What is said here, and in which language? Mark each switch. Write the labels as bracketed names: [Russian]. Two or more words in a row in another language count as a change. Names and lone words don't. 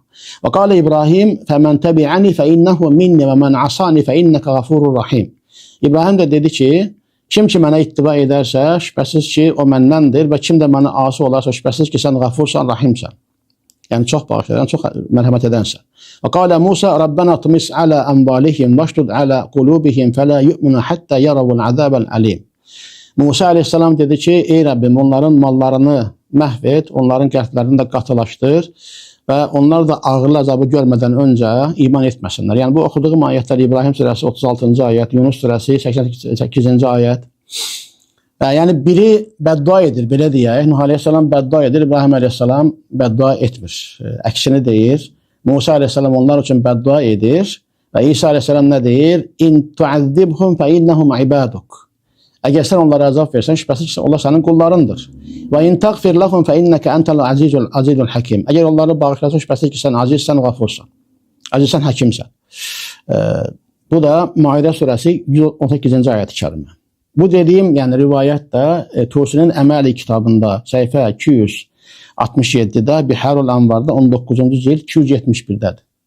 [Arabic] وقال إبراهيم فمن تبعني فإنه مني ومن عصاني فإنك غفور رحيم. [Azerbaijani] İbrahim də dedi ki, kim ki mənə ittiba edərsə, şübhəsiz ki, o məndəndir və kim də mənə asi olarsa, şübhəsiz ki, sən qafursan, rahimsən. Yəni çox bağışlayan, çox mərhəmət edənsən. [Arabic] وقال موسى ربنا اطمس على أموالهم واشدد على قلوبهم فلا يؤمنوا حتى يروا العذاب الأليم. [Azerbaijani] Musa əleyhissalam dedi ki, ey Rəbbim, onların mallarını məhv et, onların qəlblərini də qatılaşdır və onlar da ağırlı əzabı görmədən öncə iman etməsinlər. Yəni bu oxuduğum ayətlər İbrahim surəsi 36-cı ayət, Yunus surəsi 88-ci ayət. Yəni biri bəddua edir, belə deyək. Nuh əleyhissalam bəddua edir, İbrahim əleyhissalam bəddua etmir. Əksini deyir. Musa əleyhissalam onlar üçün bəddua edir və İsa əleyhissalam nə deyir? [Arabic] إن تعذبهم فإنهم عبادك. [Azerbaijani] Əgər sən onlara əzab versən, şübhəsiz ki, onlar sənin qullarındır. [Arabic] وإن تغفر لهم فإنك أنت العزيز الحكيم. [Azerbaijani] Əgər onları bağışlasan, şübhəsiz ki, sən azizsən, qəfursan. Azizsən, həkimsən. Bu da Maidə surəsi 118-ci ayət-i kərimə. Bu dediyim, yəni rivayət də Tusinin Əməli kitabında səhifə 267-də, Biharul Anvarda 19-cu cild 271-dədir.